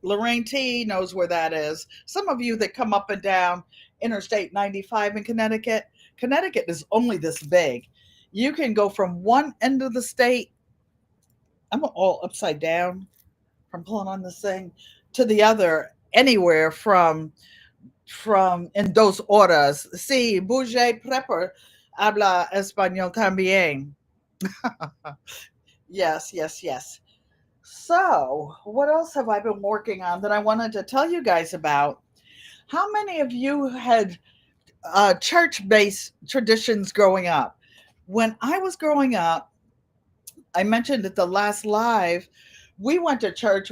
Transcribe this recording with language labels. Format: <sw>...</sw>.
<en>Lorraine T knows where that is. Some of you that come up and down Interstate 95 in Connecticut, Connecticut is only this big. You can go from one end of the state, I'm all upside down from pulling on this thing, to the other, anywhere from</en> <es>en dos horas. Sí, bouge prepper habla español también.</es> <en>Yes, yes, yes. So, what else have I been working on that I wanted to tell you guys about? How many of you had church based traditions growing up? When I was growing up, I mentioned at the last live, we went to church.</en>